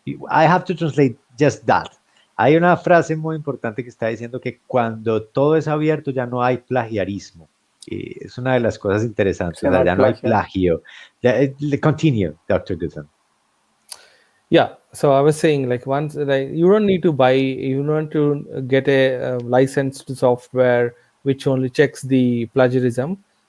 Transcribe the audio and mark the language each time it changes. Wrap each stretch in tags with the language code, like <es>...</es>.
<en>I have to translate just that.</en> <es>Hay una frase muy importante que está diciendo que cuando todo es abierto ya no hay plagiarismo. Es una de las cosas interesantes. Ya no hay plagio.</es> <en>Continue,</en> <es>Dr. Gutam.</es> <en>Yeah, so I was saying, like, once, like, you don't need to buy, you don't want to get a licensed software which only checks the plagiarism.</en>